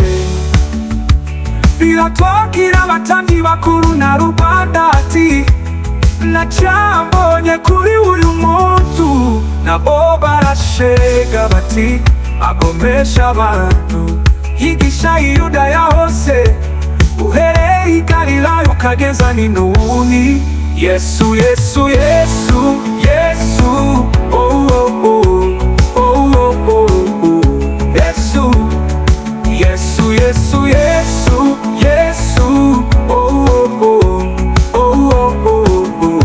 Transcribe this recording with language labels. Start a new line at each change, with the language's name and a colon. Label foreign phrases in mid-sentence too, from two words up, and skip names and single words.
Kinyarwanda: Pilato abwira abatambyi bakuru na rubanda ati nacyabonye kuri uyu muntu. Nabo barashega bati agomesha abantu, yigisha i Yudaya hose, uhereye i Galilaya ukageza n'i Nowoni. Yesu, Yesu, Yesu, Yesu, oh, oh, oh, oh, oh, oh, oh. Yesu, Yesu, Yesu, Yesu, Yesu, oh, oh, oh, oh, oh, oh.